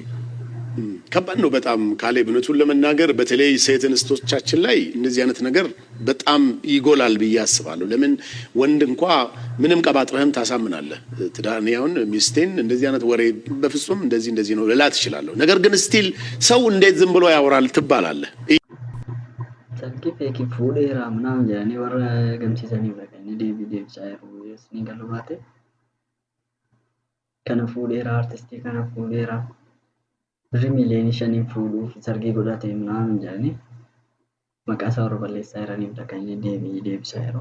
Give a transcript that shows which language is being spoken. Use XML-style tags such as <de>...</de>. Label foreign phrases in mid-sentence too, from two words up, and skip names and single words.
<am>ከባድ ነው በጣም ካሌብ። እውነቱን ለመናገር በተለይ ሴት እንስቶቻችን ላይ እንደዚህ አይነት ነገር በጣም ይጎላል ብዬ አስባለሁ። ለምን ወንድ እንኳ ምንም ቀባጥረህም ታሳምናለህ። ትዳርኒያውን ሚስቴን እንደዚህ አይነት ወሬ በፍጹም እንደዚህ ነው ልላት እችላለሁ። ነገር ግን ስቲል ሰው እንዴት ዝም ብሎ ያወራል ትባላለህ።</am> <om>Salki feeki fuudheera ምናምን jedhanii warra gamsiisanii dhaqanii deebisaa jiru. Ni galu baate kana fuudheera artistii kana fuudheera birrii miiliyoonii 5 fuudhuuf sargii godhate ምናምን jedhanii maqaa isaa warra balleessaa jiraniif dhaqanii deebisaa jiru.</om>